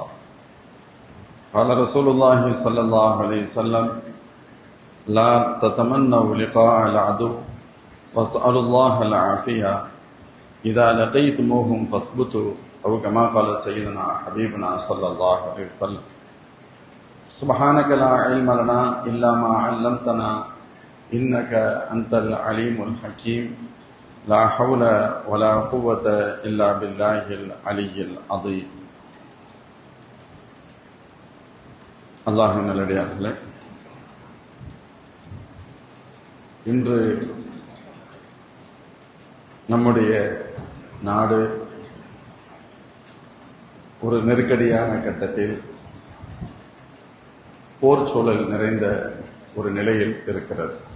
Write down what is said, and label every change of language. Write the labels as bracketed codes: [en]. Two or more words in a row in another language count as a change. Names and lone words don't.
[ar] قال رسول الله صلى الله عليه وسلم: لا تتمنوا لقاء العدو واسألوا الله العافية إذا لقيتموهم فاثبتوا أو كما قال سيدنا حبيبنا صلى الله عليه وسلم. سبحانك لا علم لنا إلا ما علمتنا إنك أنت العليم الحكيم. لا حول ولا قوة إلا بالله العلي العظيم. [ta] அல்லாஹ்வின் நல்லடியார்களே, இன்று நம்முடைய நாடு ஒரு நெருக்கடியான கட்டத்தில் போர் சூழல் நிறைந்த ஒரு நிலையில் இருக்கிறது.